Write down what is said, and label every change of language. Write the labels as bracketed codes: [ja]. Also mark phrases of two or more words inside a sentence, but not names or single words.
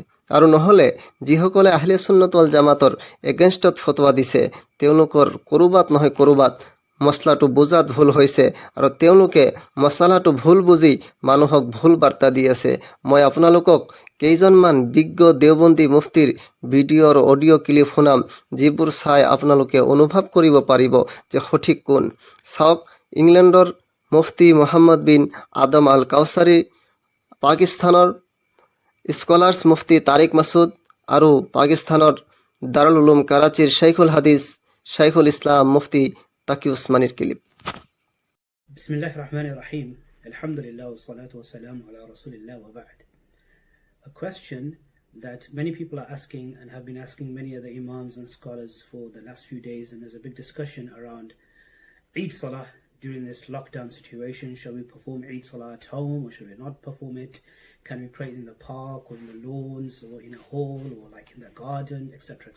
[as] আৰু নহ'লে যিসকলে [ar] أهل السنة والجماعة [as] এগেইনষ্টত ফতোৱা দিছে তেওঁলোকৰ ক'ৰবাত নহয় ক'ৰবাত মছলাটো বুজাত ভুল হৈছে আৰু তেওঁলোকে মছলাটো ভুল বুজি মানুহক ভুল বাৰ্তা দি আছে। মই আপোনালোকক কেইজনমান বিজ্ঞ দেওবন্দী মুফতিৰ ভিডিঅ' আৰু অডিঅ' ক্লিপ শুনাম, যিবোৰ চাই আপোনালোকে অনুভৱ কৰিব পাৰিব যে সঠিক কোন। চাওক, ইংলেণ্ডৰ মুফতি মুহাম্মদ বিন আদম আল কাউচাৰী, পাকিস্তানৰ স্কলাৰ্ছ মুফতি তাৰিক মাছুদ আৰু পাকিস্তানৰ দাৰুল উলুম কাৰাচীৰ শ্বেইখুল হাদিছ শ্বেইখুল ইছলাম মুফতি তাকি উছমানীৰ ক্লিপ। [ar] بسم الله الرحمن الرحيم. الحمد لله والصلاة والسلام على رسول الله وبعد. [en] A question that many people are asking and have been asking many other imams and scholars for the last few days, and there's a big discussion around Eid Salah during this lockdown situation. Shall we perform Eid Salah at home or should we not perform it? Can we pray it in the park or in the lawns or in a hall or like in the garden, etc., etc.